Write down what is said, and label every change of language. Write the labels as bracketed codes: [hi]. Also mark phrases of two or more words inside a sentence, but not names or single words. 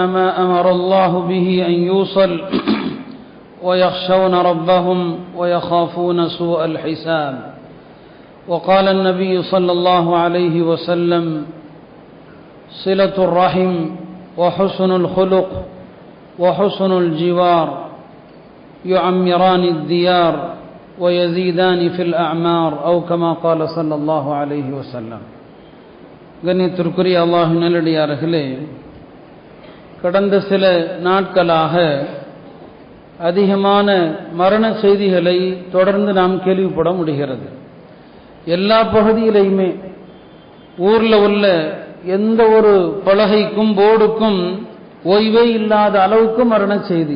[ar] ما أمر الله به أن يوصل ويخشون ربهم ويخافون سوء الحساب وقال النبي صلى الله عليه وسلم صلة الرحم وحسن الخلق وحسن الجوار يعمران الديار ويزيدان في الأعمار أو كما قال صلى الله عليه وسلم. [ta] கண்ணியத்திற்குரிய அல்லாஹ்வின் நல்லடியார்களே, கடந்த சில நாட்களாக அதிகமான மரண செய்திகளை தொடர்ந்து நாம் கேள்விப்பட முடிகிறது. எல்லா பகுதியிலையுமே ஊரில் உள்ள எந்த ஒரு பலகைக்கும் போர்டுக்கும் ஓய்வே இல்லாத அளவுக்கு மரண செய்தி.